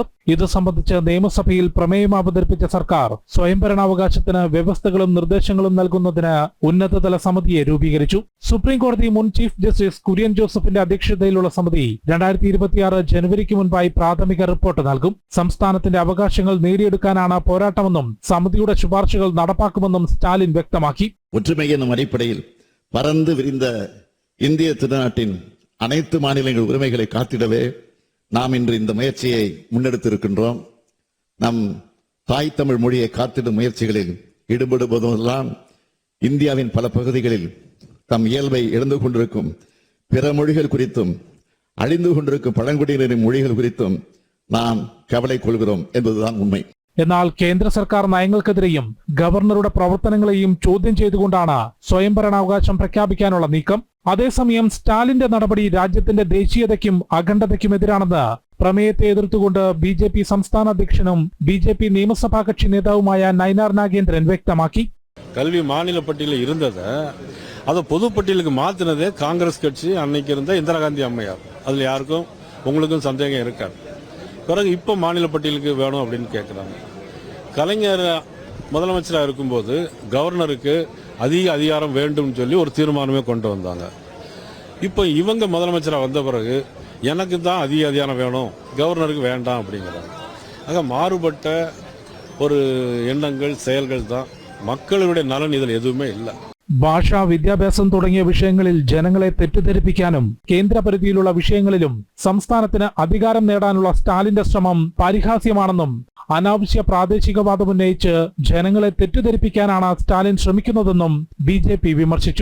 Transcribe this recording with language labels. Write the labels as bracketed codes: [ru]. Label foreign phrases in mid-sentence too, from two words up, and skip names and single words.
[ml] ഇത് സംബന്ധിച്ച് നിയമസഭയിൽ പ്രമേയം അവതരിപ്പിച്ച സർക്കാർ സ്വയം ഭരണാവകാശത്തിന് വ്യവസ്ഥകളും നിർദ്ദേശങ്ങളും നൽകുന്നതിന് ഉന്നതതല സമിതിയെ രൂപീകരിച്ചു. സുപ്രീം കോടതി മുൻ ചീഫ് ജസ്റ്റിസ് കുര്യൻ ജോസഫിന്റെ അധ്യക്ഷതയിലുള്ള സമിതി 2026 ജനുവരിക്ക് മുൻപായി പ്രാഥമിക റിപ്പോർട്ട് നൽകും. സംസ്ഥാനത്തിന്റെ അവകാശങ്ങൾ നേടിയെടുക്കാനാണ് പോരാട്ടമെന്നും സമിതിയുടെ ശുപാർശകൾ നടപ്പാക്കുമെന്നും സ്റ്റാലിൻ വ്യക്തമാക്കി. [ta] ஒற்றுமை என்னும் அடிப்படையில் பறந்து விரிந்த இந்திய திருநாட்டின் அனைத்து மாநிலங்கள் உரிமைகளை காத்திடவே நாம் இன்று இந்த முயற்சியை முன்னெடுத்திருக்கின்றோம். நம் தாய் தமிழ் மொழியை காத்திடும் முயற்சிகளில் ஈடுபடுவதெல்லாம் இந்தியாவின் பல பகுதிகளில் தம் இயல்பை இழந்து கொண்டிருக்கும் பிற மொழிகள் குறித்தும் அழிந்து கொண்டிருக்கும் பழங்குடியினரின் மொழிகள் குறித்தும் நாம் கவலை கொள்கிறோம் என்பதுதான் உண்மை. [ml] എന്നാൽ കേന്ദ്ര സർക്കാർ നയങ്ങൾക്കെതിരെയും ഗവർണറുടെ പ്രവർത്തനങ്ങളെയും ചോദ്യം ചെയ്തുകൊണ്ടാണ് സ്വയം ഭരണാവകാശം പ്രഖ്യാപിക്കാനുള്ള നീക്കം. അതേസമയം സ്റ്റാലിന്റെ നടപടി രാജ്യത്തിന്റെ ദേശീയതയ്ക്കും അഖണ്ഡതയ്ക്കും എതിരാണെന്ന് പ്രമേയത്തെ എതിർത്തുകൊണ്ട് BJP സംസ്ഥാന അധ്യക്ഷനും BJP നിയമസഭാ കക്ഷി നേതാവുമായ നയനാർ നാഗേന്ദ്രൻ വ്യക്തമാക്കി. [ta] கல்வி மாநில பட்டியலில் இருந்ததை அதை பொதுப்பட்டியலுக்கு மாற்றினதே காங்கிரஸ் கட்சி அன்னைக்கு இருந்த இந்திரா காந்தி அம்மையார். அதில் யாருக்கும் உங்களுக்கும் சந்தேகம் இருக்காது. பிறகு இப்போ மாநில பட்டியலுக்கு வேணும் அப்படின்னு கேட்குறாங்க. கலைஞர் முதலமைச்சராக இருக்கும்போது கவர்னருக்கு அதிக அதிகாரம் வேண்டும் சொல்லி ஒரு தீர்மானமே கொண்டு வந்தாங்க. இப்போ இவங்க முதலமைச்சராக வந்த பிறகு எனக்கு தான் அதிக அதிகாரம் வேணும், கவர்னருக்கு வேண்டாம் அப்படிங்கிறாங்க. ஆக மாறுபட்ட ஒரு எண்ணங்கள் செயல்கள் தான். மக்களுடைய நலன் இதில் எதுவுமே இல்லை. [ml] ഭാഷ, വിദ്യാഭ്യാസം തുടങ്ങിയ വിഷയങ്ങളിൽ ജനങ്ങളെ തെറ്റിദ്ധരിപ്പിക്കാനും കേന്ദ്രപരിധിയിലുള്ള വിഷയങ്ങളിലും സംസ്ഥാനത്തിന് അധികാരം നേടാനുള്ള സ്റ്റാലിന്റെ ശ്രമം പരിഹാസ്യമാണെന്നും അനാവശ്യ പ്രാദേശികവാദം ഉന്നയിച്ച് ജനങ്ങളെ തെറ്റിദ്ധരിപ്പിക്കാനാണ് സ്റ്റാലിൻ ശ്രമിക്കുന്നതെന്നും BJP വിമർശിച്ചു.